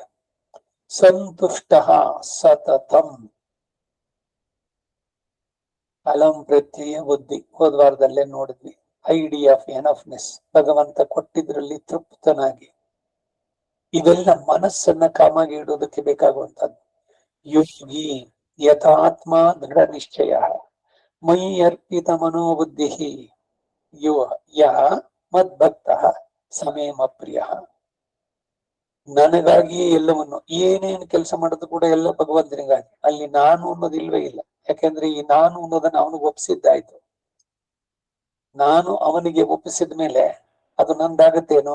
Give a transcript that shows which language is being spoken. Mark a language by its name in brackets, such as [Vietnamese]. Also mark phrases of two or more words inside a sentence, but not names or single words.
[Sanskrit] ಸಂತುಷ್ಟ ಸತತಂ, ಅಲಂ ಪ್ರತ್ಯಯ ಬುದ್ಧಿ, [Kannada] ಹೋದ್ವಾರದಲ್ಲೇ ನೋಡಿದ್ವಿ. [English] idea of enoughness, [Kannada] ಭಗವಂತ ಕೊಟ್ಟಿದ್ರಲ್ಲಿ ತೃಪ್ತನಾಗಿ. ಇವೆಲ್ಲ ಮನಸ್ಸನ್ನ ಕಾಮಾಗಿ ಇಡೋದಕ್ಕೆ ಬೇಕಾಗುವಂತದ್ದು. [Sanskrit] ಯೋಗಿ ಯಥಾತ್ಮ ದೃಢ ನಿಶ್ಚಯ ಮಯಿ ಅರ್ಪಿತ ಮನೋಬುದ್ಧಿ ಯೋ ಯಃ ಮದ್ಭಕ್ತ ಸಮೇಮ ಪ್ರಿಯ. [Kannada] ನನಗಾಗಿ ಎಲ್ಲವನ್ನು, ಏನೇನು ಕೆಲಸ ಮಾಡೋದು ಕೂಡ ಎಲ್ಲ ಭಗವಂತನಿಗಾಗಿ. ಅಲ್ಲಿ ನಾನು ಅನ್ನೋದು ಇಲ್ವೇ ಇಲ್ಲ. ಯಾಕೆಂದ್ರೆ ಈ ನಾನು ಅನ್ನೋದನ್ನ ಅವನಿಗೆ ಒಪ್ಪಿಸಿದ್ದಾಯ್ತು. ನಾನು ಅವನಿಗೆ ಒಪ್ಪಿಸಿದ ಮೇಲೆ ಅದು ನಂದಾಗತ್ತೇನೋ.